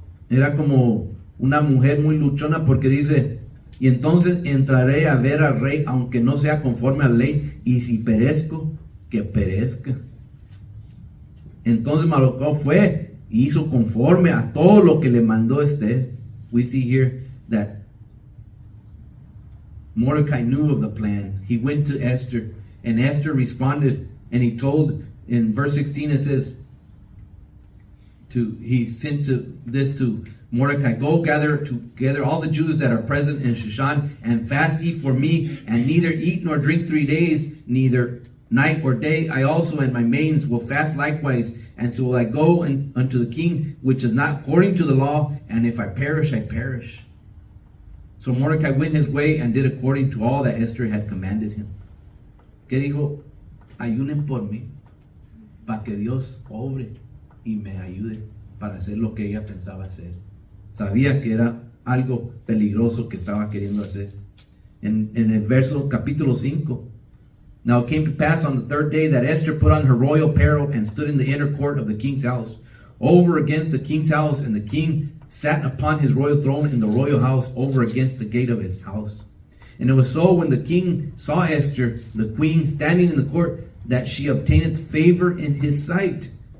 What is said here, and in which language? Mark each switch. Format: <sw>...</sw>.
<es>Era como una mujer muy luchona, porque dice: y entonces entraré a ver al rey, aunque no sea conforme a la ley, y si perezco, que perezca. Entonces Mardoqueo fue y hizo conforme a todo lo que le mandó Esther.</es> <en>We see here that Mordecai knew of the plan. He went to Esther, and Esther responded, and he told, in verse 16 it says, he sent this to Mordecai, go gather together all the Jews that are present in Shushan, and fast ye for me, and neither eat nor drink 3 days, neither night or day. I also and my maidens will fast likewise, and so will I go unto the king, which is not according to the law, and if I perish, I perish. So Mordecai went his way and did according to all that Esther had commanded him.</en> <es>¿Qué dijo? Ayunen por mí, para que Dios obre y me ayude para hacer lo que ella pensaba hacer. Sabía que era algo peligroso que estaba queriendo hacer. En el verso capítulo 5.</es> <en>Now it came to pass on the 3rd day that Esther put on her royal apparel and stood in the inner court of the king's house, over against the king's house, and the king sat upon his royal throne in the royal house, over against the gate of his house. And it was so, when the king saw Esther, the queen, standing in the court, that she obtained favor in his sight.</en>